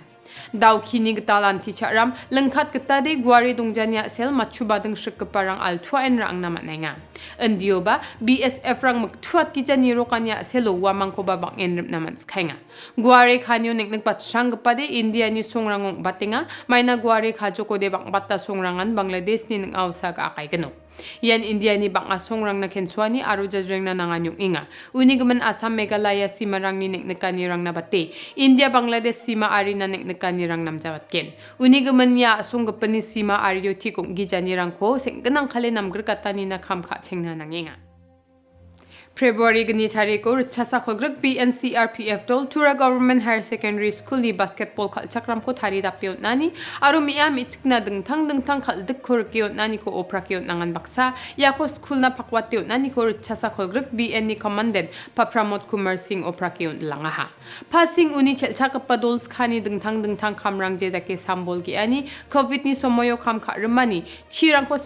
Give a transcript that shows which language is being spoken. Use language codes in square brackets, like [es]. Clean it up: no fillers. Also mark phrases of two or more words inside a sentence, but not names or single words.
[grt] Daw kini getalan ti charam lengkat getade guari dongjanya sel machuba deng shik geparang altua en rang namat nenga. Endioba BSF rang maktuat kijani rokanya selo wamang ko babang enrip namat skainga. Guari khanyo nek patsang gepade India ni songrangong batenga maina guari khajoko de bang batta songrangan Bangladesh ni neng ausa ka akay geno. Yan India ni bang asongrang na kenswani aru jajreng na nanganyong inga. Unigaman Assam Meghalaya simarang ni neknekanirang na bate. India Bangladesh sima ari na neknekanirang namjawatken. Unigaman ya asonggapani sima aryo tikong gijanirang ko sengganang kale namgrkatani na kamka chengna nanginga. February gani tariko rchasa khogrek BNCRPF dol Tura Government Higher Secondary School ni basketball khal chakram ko thari dapyo nani aru miya michkna dengtang khal dikkhor kyo nani ko opra kyo nangan baksa ya ko school na pakwatyo nani ko rchasa khogrek BN ni commandant Papramot Kumar Singh opra kyo langaha passing uni chelcha kapadols khani dengtang kamrang je dake sambol gi ani covid ni somoyo kham kha remani chirang ko